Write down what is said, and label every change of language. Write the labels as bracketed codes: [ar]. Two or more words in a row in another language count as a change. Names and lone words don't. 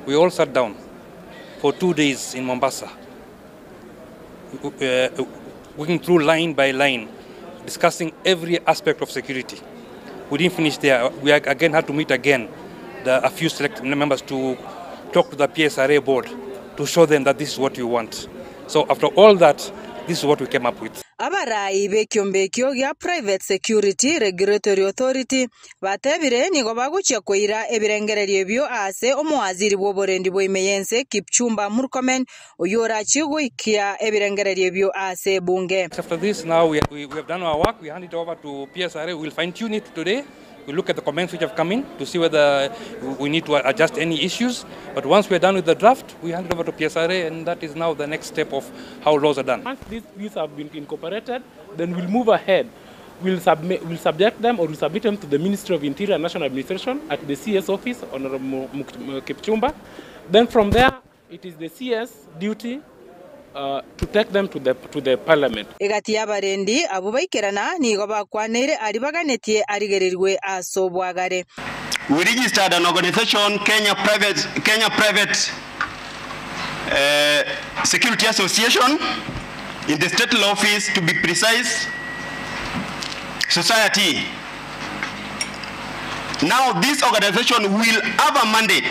[en] We all sat down for 2 days in Mombasa, working through line by line, discussing every aspect of security. We didn't finish there. We again had to meet again a few select members to talk to the PSRA board to show them that this is what we want. So after all that, this is what we came up with. [guz] Abarai bekiombe kyo gya Private Security Regulatory Authority batebire nigo baguchya koira ebirengererio byo ase omwaziri bw'oborendi bw'Imeyense Kipchumba Murkomen oyora chigoikia ebirengererio byo ase bunge. [en] After this, now we have done our work. We hand it over to PSRA. We will fine tune it today. We look at the comments which have come in to see whether we need to adjust any issues. But once we are done with the draft, we hand it over to PSRA, and that is now the next step of how laws are done. Once these have been incorporated, then we'll move ahead. We'll subject them or we'll submit them to the Ministry of Interior and National Administration at the CS office, Honorable Kipchumba. Then from there, it is the CS duty to take them to the parliament. [guz] Egati yabarendi abo baikerana nigo bakwaneire ari baganetie arigerirwe asobwagare. [en] We registered an organization, Kenya Private Security Association, in the state law office, to be precise, society. Now this organization will have a mandate.